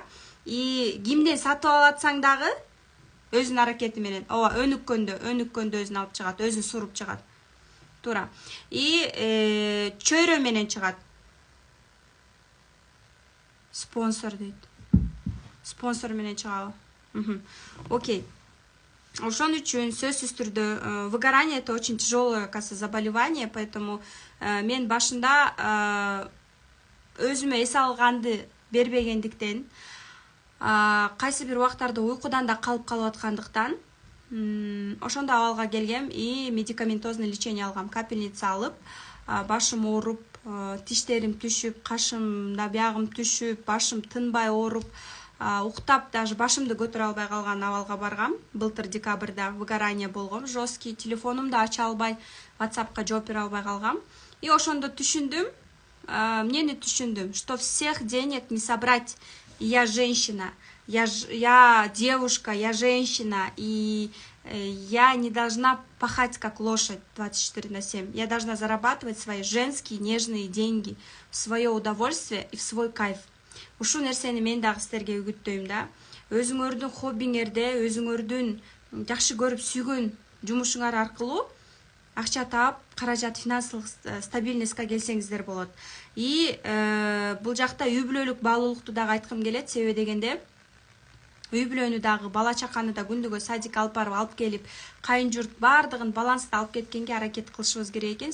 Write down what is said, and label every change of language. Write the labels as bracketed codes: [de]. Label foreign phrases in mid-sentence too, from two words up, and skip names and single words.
[ky] И кимден сатып алатсаң дагы өзүнүн аракети менен, ооба, өнүккөндө өзүн алып чыгат, өзүн суруп чыгат. Туура. И чөйрө менен чыгат. Спонсор дейт. Спонсор менен чыгабы? Окей. Ошон үчүн сөзсүз түрдө выгорание — [ru] это очень тяжелое, кажется, заболевание, поэтому [ky] мен башында өзүмө эс алганды бербегендиктен, кайсы бир убактарда уйкудан да калып аткандыктан, ошондо абалга келгем и [ru] медикаментозный лечение [ky] алгам. Капельница алып, башым ооруп, тиштерим түшүп, кашымда биягым түшүп, башым тынбай ооруп, уктап даже башымды көтөрө албай калган абалга баргам. Былтыр декабрда выгорание болгом, жесткий, телефонумду ача албай, WhatsAppка жооп бере албай калгам. И ошондо түшүндүм, эмнени түшүндүм, [ru] что всех денег не собрать. Я женщина, я девушка, я женщина, и я не должна пахать как лошадь 24/7. Я должна зарабатывать свои женские нежные деньги в свое удовольствие и в свой кайф. [ky] Ушул нерсени мен дагы силерге үгүттөйм да. Өзүңөрдүн хоббиңерде, өзүңөрдүн жакшы көрүп сүйгөн жумушуңар аркылуу акча таап, каражат, финансылык стабильностька келсеңиздер болот. И бул жакта үй бүлөлүк баалуулукту дагы айткым келет, себеби дегенде үй бүлөнү дагы, бала чаканы да күндүгө садикке алып барып алып келип, кайын журт баардыгын баланста алып кеткенге аракет кылышыбыз керек экен.